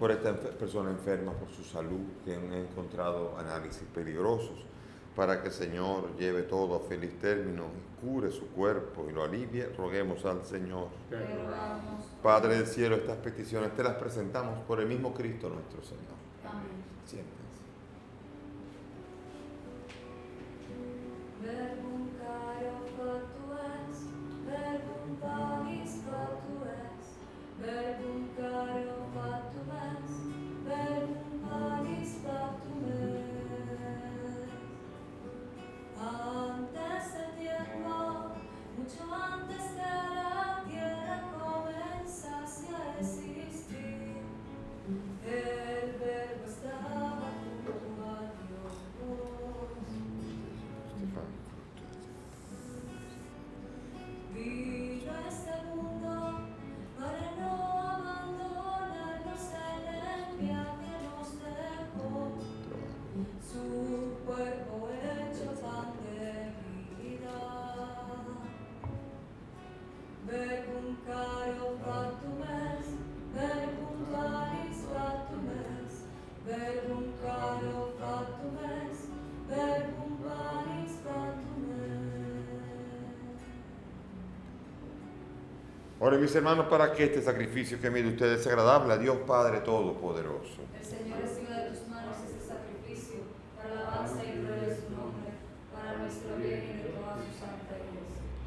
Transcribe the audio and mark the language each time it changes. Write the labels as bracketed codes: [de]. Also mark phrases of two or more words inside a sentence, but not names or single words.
[es] Por esta persona enferma, por su salud, que han encontrado análisis peligrosos, para que el Señor lleve todo a feliz término y cure su cuerpo y lo alivie, roguemos al Señor. Te rogamos, Padre del cielo, estas peticiones te las presentamos por el mismo Cristo nuestro Señor. amén. Siéntense. [la] Verbum caro factu est, verbum pagis factu est, verbum caro factum est, verbum pagis factum est. [es] Antes del tiempo, mucho antes que la tierra comenzase a existir, el verbo estaba junto a Dios. Vino a este mundo para no abandonarnos en el viaje nos dejó. Su cuerpo hecho pan de vida. [la] Verbum caro factum est, verbum pagis factum est, verbum caro factum est, verbum pagis factum est. [es] Oren mis hermanos para que este sacrificio que mide ustedes sea agradable a Dios Padre Todopoderoso. El Señor reciba de tus manos este sacrificio para la alabanza y gloria de su nombre, para nuestro bien y de toda su santa iglesia.